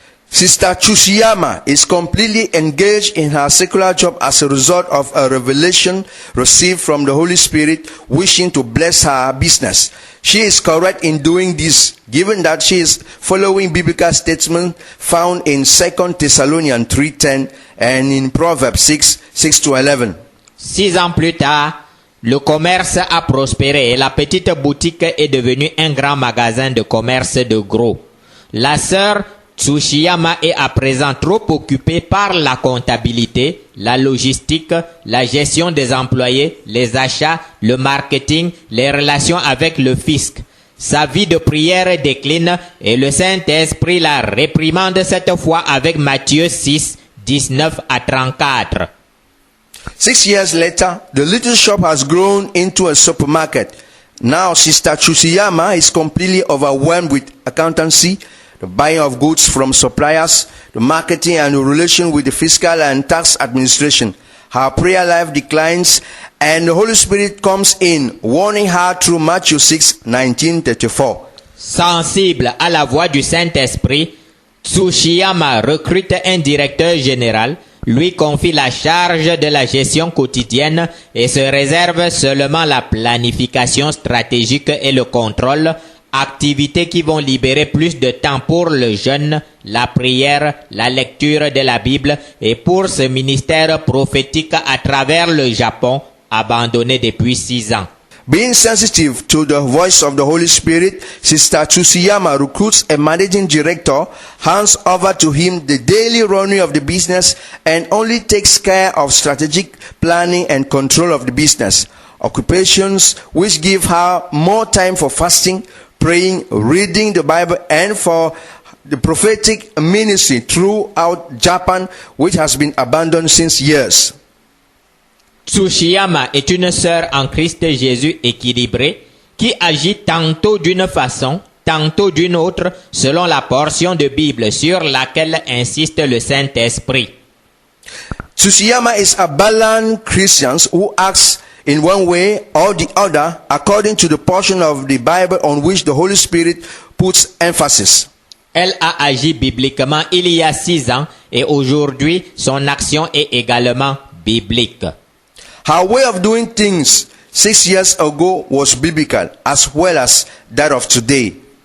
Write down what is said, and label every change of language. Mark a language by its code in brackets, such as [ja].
[en] Sister Tsushiyama is completely engaged in her secular job as a result of a revelation received from the Holy Spirit wishing to bless her business. She is correct in doing this, given that she is following biblical statements found in 2 Thessalonians 3:10 and in Proverbs 6:11. [fr] 6 ans plus tard, le commerce a prospéré et la petite boutique est devenue un grand magasin de commerce de gros. La sœur Tsushiyama est à présent trop occupée par la comptabilité, la logistique, la gestion des employés, les achats, le marketing, les relations avec le fisc. Sa vie de prière décline et le Saint-Esprit la réprimande cette fois avec Matthieu 6, 19 à 34. [en] 6 years later, the little shop has grown into a supermarket. Now, Sister Chusiyama is completely overwhelmed with accountancy, the buying of goods from suppliers, the marketing and the relation with the fiscal and tax administration. Her prayer life declines, and the Holy Spirit comes in, warning her through Matthew 6:19-34. [fr] Sensible à la voix du Saint-Esprit, Tsushiyama recrute un directeur général, lui confie la charge de la gestion quotidienne et se réserve seulement la planification stratégique et le contrôle, activités qui vont libérer plus de temps pour le jeûne, la prière, la lecture de la Bible et pour ce ministère prophétique à travers le Japon, abandonné depuis 6 ans. [en] Being sensitive to the voice of the Holy Spirit, Sister Tsushiyama recruits a managing director, hands over to him the daily running of the business, and only takes care of strategic planning and control of the business. Occupations which give her more time for fasting, praying, reading the Bible, and for the prophetic ministry throughout Japan, which has been abandoned since years. [fr] Tsushiyama est une sœur en Christ Jésus équilibrée qui agit tantôt d'une façon, tantôt d'une autre, selon la portion de Bible sur laquelle insiste le Saint-Esprit. [en] Tsushiyama is a balanced Christian who acts in one way or the other according to the portion of the Bible on which the Holy Spirit puts emphasis. [fr] Elle a agi bibliquement il y a 6 ans et aujourd'hui son action est également biblique. [en] Her way of doing things 6 years ago was biblical as well as that of today.